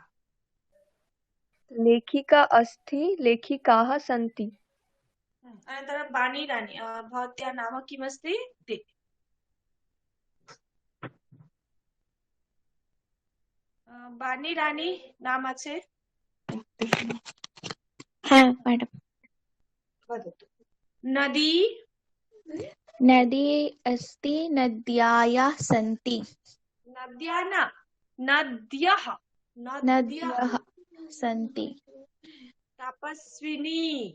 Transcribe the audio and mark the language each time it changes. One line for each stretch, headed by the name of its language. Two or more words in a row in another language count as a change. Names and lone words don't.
Sanskrit: लेखिका अस्ति लेखिकाः सन्ति अनन्तरं बाणी राणी भवत्याः नाम किमस्ति ते बाणी राणी नाम আছে
Bangla: হ্যাঁ ম্যাডাম
Sanskrit: वदतु नदी नदी अस्ति नद्याः सन्ति नद्या न नद्यः नद्यः सन्ति तपस्विनी